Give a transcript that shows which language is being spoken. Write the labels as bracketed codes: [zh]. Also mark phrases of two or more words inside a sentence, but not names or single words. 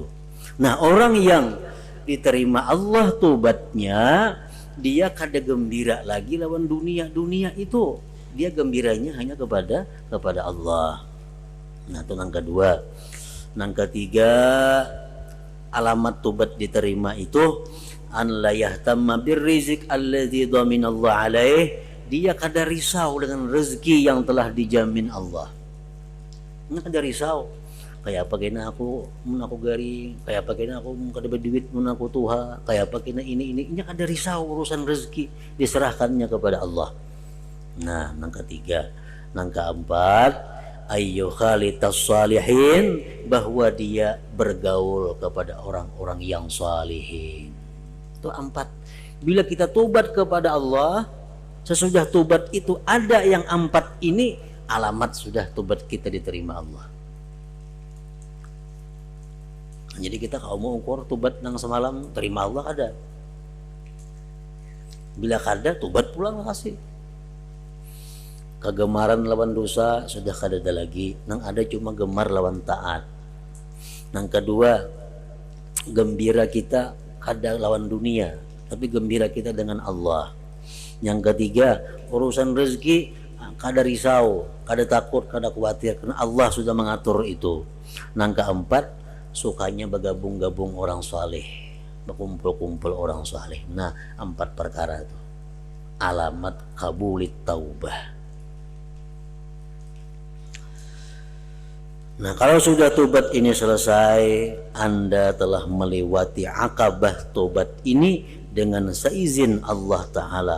[bjn] Nah orang yang diterima Allah tobatnya, dia kada gembira lagi lawan dunia itu, dia gembiranya hanya kepada Allah. Nah itu yang kedua. Yang ketiga, alamat tobat diterima itu [ar] أن لا يهتم بالرزق الذي ضمنه الله عليه, [bjn] dia kada risau dengan rezeki yang telah dijamin Allah. Ini kada risau kayak apa kena aku mun aku garing, kayak apa kena aku kada berduit mun aku tuha, kayak apa kena ini kada risau urusan rezeki, diserahkannya kepada Allah. Nah yang ketiga. Yang keempat, [ar] أن يخالط الصالحين, [bjn] bahwa dia bergaul kepada orang-orang yang salihin. Itu 4. Bila kita tobat kepada Allah, sesudah tobat itu ada yang 4 ini, alamat sudah tobat kita diterima Allah. Jadi kita kalau mau ukur tobat nang semalam terima Allah kada. Bila kada tobat pulang kasih. Kegemaran lawan dosa sudah kada ada lagi, nang ada cuma gemar lawan taat. Nang kedua, gembira kita kada lawan dunia, tapi gembira kita dengan Allah. Yang ketiga, urusan rezeki kada risau, kada takut, kada khawatir, karena Allah sudah mengatur itu. Yang keempat, sukanya bergabung-gabung orang saleh, berkumpul-kumpul orang saleh. Nah 4 perkara itu alamat [ar] قبول التوبة. [bjn] Nah kalau sudah tobat ini selesai, Anda telah melewati akabah tobat ini dengan seizin Allah Ta'ala.